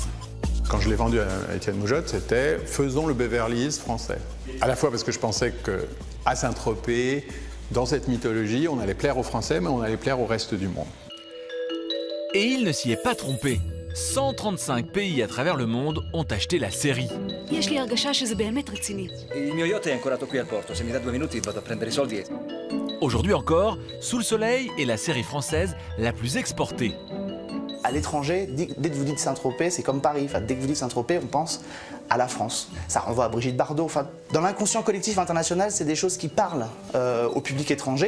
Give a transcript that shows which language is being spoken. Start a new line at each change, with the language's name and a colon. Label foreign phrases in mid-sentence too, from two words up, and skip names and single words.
French: Quand je l'ai vendu à Étienne Moujotte, c'était « faisons le Beverly Hills français ». À la fois parce que je pensais qu'à Saint-Tropez, dans cette mythologie, on allait plaire aux Français, mais on allait plaire au reste du monde. Et il ne s'y est pas trompé. 135 pays à travers le monde ont acheté la série.
Hebrew: יש לי הרגשה שזה באמת רציני.
Italian: Il mio yacht è ancorato qui al porto. Se mi dà 2 minuti vado a prendere i soldi e...
French: Aujourd'hui encore, Sous le soleil est la série française la plus exportée. À l'étranger, dès que vous dites Saint-Tropez, c'est comme Paris. Enfin, dès que vous dites Saint-Tropez, on pense à la France. Ça renvoie à Brigitte Bardot. Enfin, dans l'inconscient collectif international, c'est des choses qui parlent au public étranger.